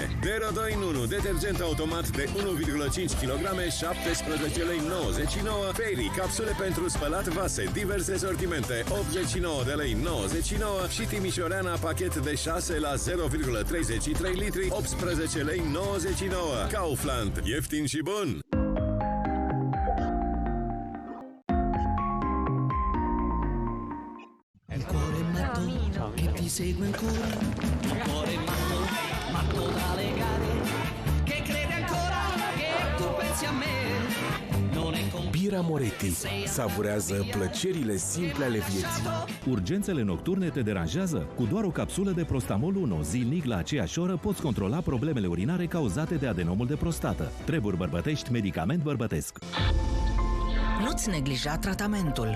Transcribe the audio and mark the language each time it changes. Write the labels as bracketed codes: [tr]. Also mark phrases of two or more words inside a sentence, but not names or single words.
[ro] Dero 2 în 1, detergent automat de 1,5 kg, 17 lei 99. Fairy, capsule pentru spălat vase, diverse sortimente, 89 de lei 99. Și Timișoreana, pachet de 6 la 0,33 litri, 18 lei 99. Kaufland, ieftin și bun! [it] Il cuore matto che ti segue ancora, il cuore matto, matto da legare, che crede ancora che tu pensi a me. Non è [ro] Bira Moretti. Savurează plăcerile simple ale vieții. Urgențele nocturne te deranjează? Cu doar o capsulă de Prostamol 1 zilnic la aceeași oră poți controla problemele urinare cauzate de adenomul de prostată. Treburi bărbătești, medicament bărbătesc. Nu-ți neglija tratamentul.